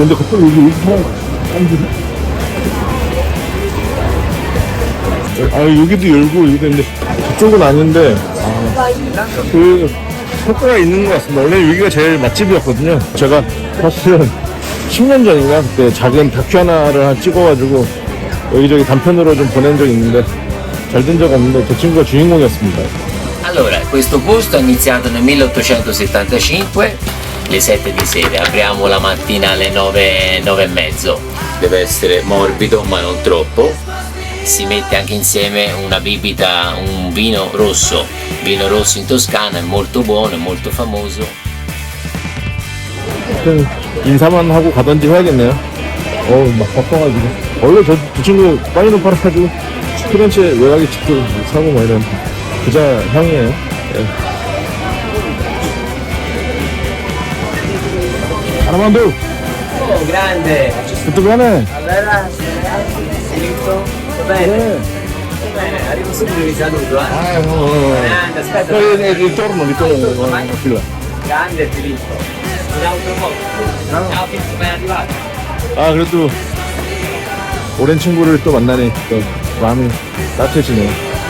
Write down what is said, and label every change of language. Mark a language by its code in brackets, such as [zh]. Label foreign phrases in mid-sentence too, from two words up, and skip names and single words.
[ko] 근데 갑자기 여기 여기도 열고 여기도 있는데 그쪽은 아닌데 효과가 있는 것 같습니다. 원래 여기가 제일 맛집이었거든요. 제가 사실은 10년 전인가 그때 작은 다큐 하나를 찍어가지고 여기저기 단편으로 좀 보낸 적이 있는데 잘 된 적 없는데 제 친구가 주인공이었습니다. [it] Allora, questo posto è iniziato nel 1875, le 7 di sera, apriamo la mattina alle 9, 9 e mezzo, deve essere morbido ma non troppo, si mette anche insieme una bibita, un vino rosso in Toscana, è molto buono, è molto famoso. [ko] 인사만 하고 가던지 해야겠네요. 막 바빠가지고 원래 저 친구 빠니노 팔아가지고 피렌체 외곽에 집도 사고 뭐 이런 부자 형이에요. 아르만도. [it] Grande! Tutto bene? Allora, diritto? Bene? Bene, arrivo subito vi saluto, Grande, aspetta. ritorno fila. Grande Filippo. Ciao Filippo, ben arrivato. [ko] 그래도 오랜 친구를 또 만나니 또 마음이 따뜻해지네요.